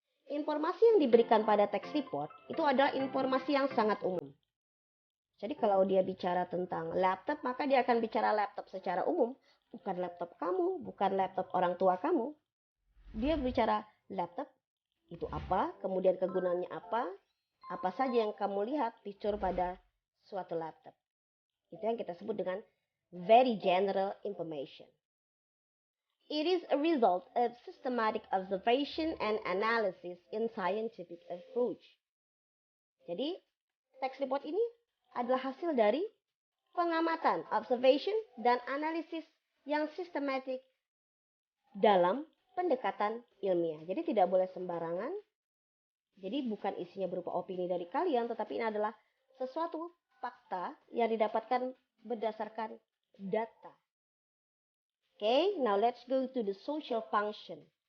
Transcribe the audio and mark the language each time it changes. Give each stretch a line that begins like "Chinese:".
Indonesian: Informasi yang diberikan pada teks report itu adalah informasi yang sangat umum. Jadi kalau dia bicara tentang laptop, maka dia akan bicara laptop secara umum. Bukan laptop kamu, bukan laptop orang tua kamu. Dia bicara laptop itu apa, kemudian kegunaannya apa saja yang kamu lihat fitur pada suatu laptop. Itu yang kita sebut dengan
English: very general information. It is a result of systematic observation and analysis in scientific approach.
Indonesian: Jadi, text report ini adalah hasil dari pengamatan, observation, dan analisis yang sistematik dalam pendekatan ilmiah. Jadi tidak boleh sembarangan. Jadi bukan isinya berupa opini dari kalian, tetapi ini adalah sesuatu fakta yang didapatkan berdasarkan data.
English: Okay, now let's go to the social function.